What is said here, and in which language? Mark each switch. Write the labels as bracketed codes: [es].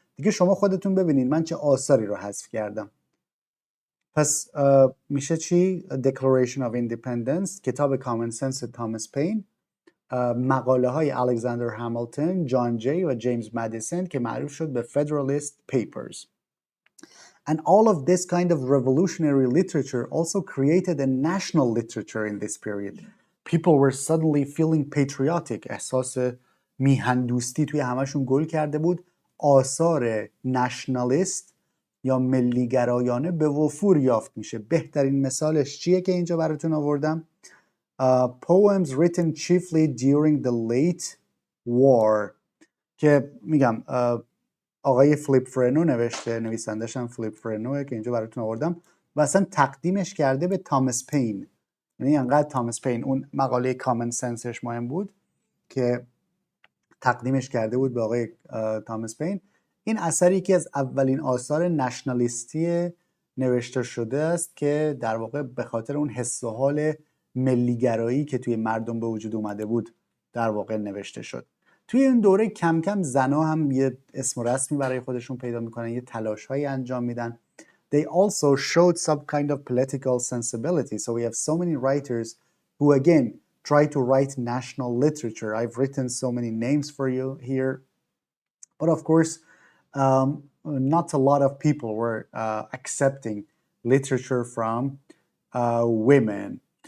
[fa] دیگه شما خودتون ببینید من چه آثاری رو حذف کردم. پس میشه چی؟ Declaration of Independence، کتاب Common Sense تامس پین، مقاله های الکساندر همیلتون، جان جی و جیمز مدیسن که معروف شد به Federalist Papers. [en] And all of this kind of revolutionary literature also created a national literature in this period. People were suddenly feeling patriotic. [fa] احساس میهندوستی توی همشون گل کرده بود. آثار نشنالیست یا ملیگرایانه به وفور یافت میشه. بهترین مثالش چیه که اینجا براتون آوردم؟ Poems written chiefly during the late war که میگم آقای فلیپ فرنو نوشته، نویسندش هم فلیپ فرنوه که اینجا براتون آوردم و اصلا تقدیمش کرده به تامس پین. یعنی انقدر تامس پین اون مقاله کامن سنسش مهم بود که تقدیمش کرده بود به آقای تامس پین. این اثر یکی از اولین آثار نشنالیستی نوشته شده است که در واقع به خاطر اون حس و حال ملیگرایی که توی مردم به وجود اومده بود در واقع نوشته شد. توی این دوره کم کم زنها هم یه اسم و رسمی برای خودشون پیدا میکنن، یه تلاش هایی انجام میدن. [en] They also showed some kind of political sensibility. So we have so many writers who again try to write national literature. I've written so many names for you here. But of course, not a lot of people were accepting literature from women.